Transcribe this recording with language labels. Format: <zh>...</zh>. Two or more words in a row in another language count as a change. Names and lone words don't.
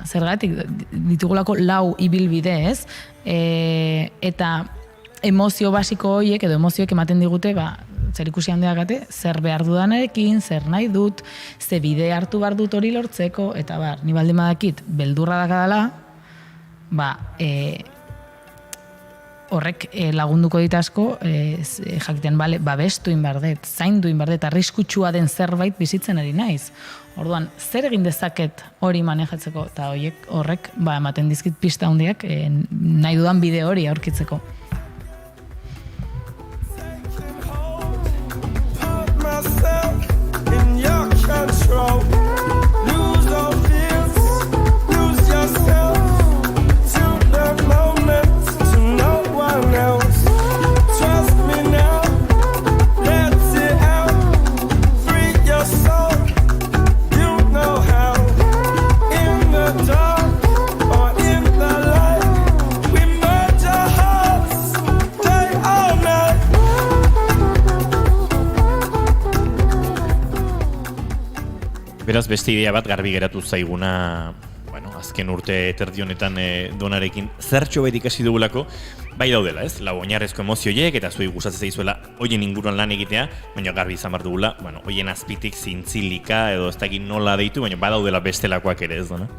<eu>Zergatik ditugulako lau ibilbide, ez? Eta emozio basiko horiek edo emozioek ematen digute, zer ikusi handeagate, zer behar dudanarekin, zer nahi dut, ze bide hartu behar dut hori lortzeko, eta ni baldin badakit beldurra dakadala, horrek lagunduko dit asko, jakiten, babestu inbardet, zaindu inbardet, arriskutsua den zerbait bizitzen ari naiz. Orduan, zer egin dezaket hori manejatzeko, eta horrek ematen dizkit pista handiak nahi dudan bide hori aurkitzeko.</eu> <en>In your control, lose all fears, lose yourself to the moment, to no one else. Trust me now, let it out, free your soul. You know how. In the dark or in the light, we merge our hearts, day or night.</en> <eu>Beraz, beste idea bat garbi geratu zaiguna, azken urte terdi honetan Donarekin zertxo bait ikasi dugulako, bai daudela, ez? Lau oinarrezko emozioiek eta zuei gustatzen zaizuela hoien inguruan lan egitea, baina garbi izan behar dugula, hoien azpitik zintzilika edo ez dakit nola deitu, baina badaudela bestelakoak ere, ez dona?</eu>